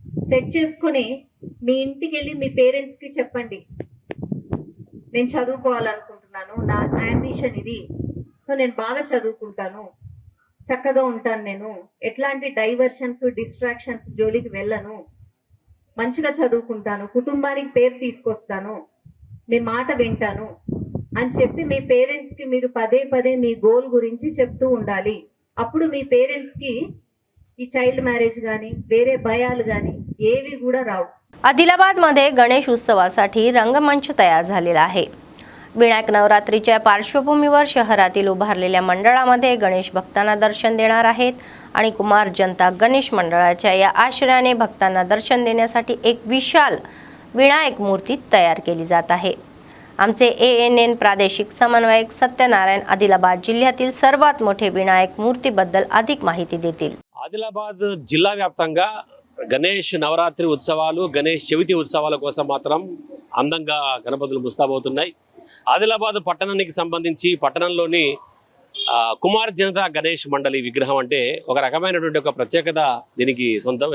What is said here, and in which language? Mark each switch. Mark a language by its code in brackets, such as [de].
[te] Set చేసుకుని మీ ఇంటికి వెళ్ళి మీ పేరెంట్స్కి చెప్పండి, నేను చదువుకోవాలనుకుంటున్నాను, నా అంబిషన్ ఇది, సో నేను బాగా చదువుకుంటాను, చక్కగా ఉంటాను, నేను ఎట్లాంటి డైవర్షన్స్ డిస్ట్రాక్షన్స్ జోలికి వెళ్ళను, మంచిగా చదువుకుంటాను, కుటుంబానికి పేరు తీసుకొస్తాను, మీ మాట వింటాను అని చెప్పి మీ పేరెంట్స్కి మీరు పదే పదే మీ గోల్ गुరించి చెప్తూ ఉండాలి. అప్పుడు మీ పేరెంట్స్కి ఈ చైल्ड मॅरेज కానీ వేరే భయాలు కానీ ఏవి కూడా రావు. [mr] आदिलाबादमध्ये गणेश उत्सवासाठी रंगमंच तयार झालेला आहे। विनायक नवरात्रीच्या पार्श्वभूमीवर शहरातील उभारलेल्या मंडळामध्ये गणेश भक्तांना दर्शन देणार आहेत आणि कुमार जनता गणेश मंडळाच्या या आश्रयाने भक्तांना दर्शन देण्यासाठी एक विशाल विनायक मूर्ती तयार केली जात आहे। आमचे ANN प्रादेशिक समन्वयक सत्यनारायण आदिलाबाद जिल्ह्यातील सर्वात मोठे विनायक मूर्तीबद्दल अधिक माहिती देतील। [te] ఆదిలాబాద్ జిల్లా వ్యాప్తంగా గణేష్ నవరాత్రి ఉత్సవాలు, గణేష్ చవితి ఉత్సవాల కోసం మాత్రం అందంగా గణపతులు ముస్తాబవుతున్నాయి। ఆదిలాబాద్ పట్టణానికి సంబంధించి పట్టణంలోని కుమార్ జనతా గణేష్ మండలి విగ్రహం అంటే ఒక రకమైనటువంటి ఒక ప్రత్యేకత దీనికి సొంతం।